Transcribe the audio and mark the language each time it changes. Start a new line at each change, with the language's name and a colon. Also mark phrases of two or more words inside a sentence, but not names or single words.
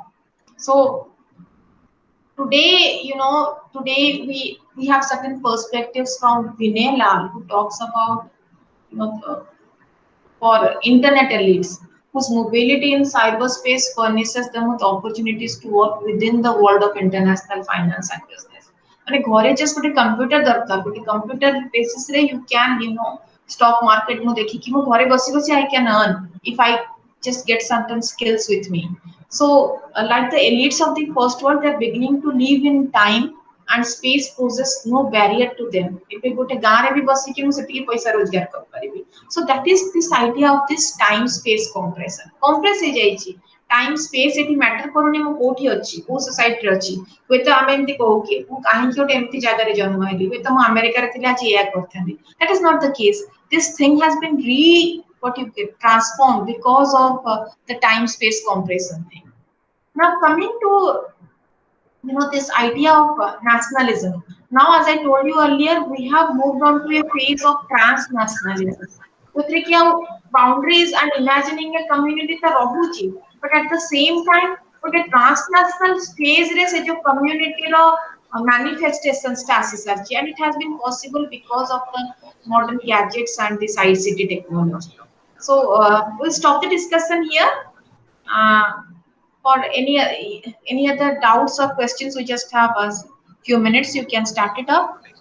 English: So today we have certain perspectives from Vinay Lal, who talks about for internet elites whose mobility in cyberspace furnishes them with opportunities to work within the world of international finance and business.
Odia: ମାନେ ଘରେ just ଗୋଟେ କମ୍ପ୍ୟୁଟର ଦରକାର, ଗୋଟେ କମ୍ପ୍ୟୁଟର ବେସିସ୍ ରେ
English: you can stock market
Odia: ମୁଁ ଦେଖିକି ମୁଁ ଘରେ ବସି ବସି
English: I can earn if I just get certain skills with me. So like the elites of the first world, they are beginning to live in time and space poses no barrier to them.
Odia: ଏବେ ଗୋଟେ ଗାଁରେ ବି ବସିକି ମୁଁ ସେତିକି ପଇସା ରୋଜଗାର କରିପାରିବି.
English: So that is this idea of this time space compression.
Odia: Compress ହେଇଯାଇଛି
English: time space
Odia: ଏଠି matter କରୁନି ମୁଁ କୋଉଠି ଅଛି, କୋଉ society ରେ ଅଛି. ହୁଏତ ଆମେ ଏମିତି କହୁ କି ମୁଁ କାହିଁକି ଗୋଟେ ଏମିତି ଜାଗାରେ ଜନ୍ମ ହେଲି, ହୁଏତ ମୁଁ ଆମେରିକାରେ ଥିଲେ ଆଜି ଏଇଆ କରିଥାନ୍ତି.
English: That is not the case. This thing has been what you get transformed because of the time space compression thing. Now coming to this idea of nationalism. Now, as I told you earlier, we have moved on to a phase of transnationalism.
Odia: ଯୋଉଥିରେ କି ଆଉ
English: boundaries and imagining a community
Odia: ତ ରହୁଛି,
English: but at the same time
Odia: ଗୋଟେ
English: transnational phase
Odia: ରେ ସେ ଯୋଉ community ର manifestations ଟା ଆସି ସାରିଛି,
English: and it has been possible because of the modern gadgets and the side city technology. So we'll stop the discussion here. Uh, for any other doubts or questions, we just have a few minutes. You can start it up.